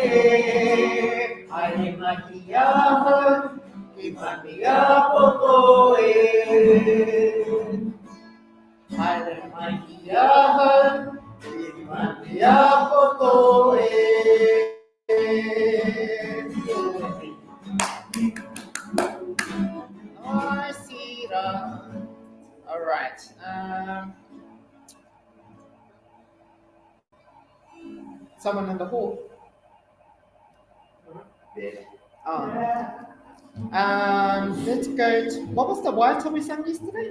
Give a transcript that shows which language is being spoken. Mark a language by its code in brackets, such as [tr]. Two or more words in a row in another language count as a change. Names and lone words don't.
[mi] Ai mahi aha, ki mani a poto e. Ai mahi aha, ki mani a poto e. [en] I see that. All right. Someone in the hall. Oh. Let's go to, what was the Waiata we sang yesterday?